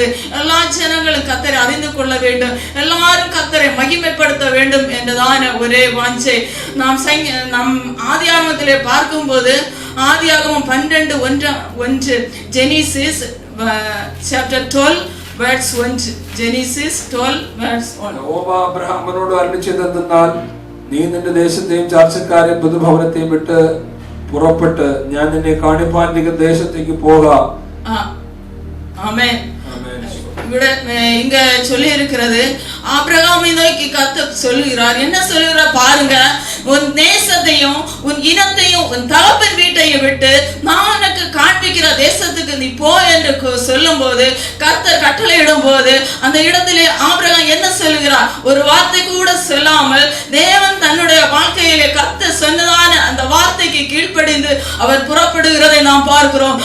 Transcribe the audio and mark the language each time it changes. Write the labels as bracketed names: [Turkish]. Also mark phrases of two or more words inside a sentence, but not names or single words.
[Tamil] எல்லா ஜனங்களும் கர்த்தரை அறிந்து கொள்ள வேண்டும், எல்லாரும் கர்த்தரை மகிமைப்படுத்த வேண்டும் என்றதான ஒரே வாஞ்சை. நாம் ஆதியாகமத்திலே பார்க்கும்போது ஆதியாகமம் 12:1 [English] Genesis chapter 12 verse 1 Genesis 12 verse 1. [Malayalam] അബ്രഹാമിനോട് അരുളിച്ചെന്തെന്നാൽ, നീ നിന്റെ ദേശത്തെയും ചാർച്ചക്കാരെയും പുതുഭവനത്തെയും വിട്ട് പുറപ്പെട്ട് ഞാൻ നിന്നെ കാണിപ്പാൻ ദേശത്തേക്ക് പോകാം. [Tamil] ஆமென். இங்க சொல்லி இருக்கிறது, ஆபிரகாமை நோக்கி கர்த்தர் சொல்லுகிறார். என்ன சொல்லுகிறார் பாருங்க, உன் தேசத்தையும் உன் இனத்தையும் உன் தகப்பன் வீட்டையும் விட்டு நான் உனக்கு காண்பிக்கிற தேசத்துக்கு நீ போ என்று சொல்லும் போது, கர்த்தர் கட்டளையிடும் போது அந்த இடத்திலே ஆபிரகாம் என்ன சொல்லுகிறார், ஒரு வார்த்தை கூட சொல்லாமல் தேவன் தன்னுடைய வாழ்க்கையிலே கர்த்தர் சொன்னதான அந்த வார்த்தைக்கு கீழ்ப்படிந்து அவர் புறப்படுகிறதை நாம் பார்க்கிறோம்.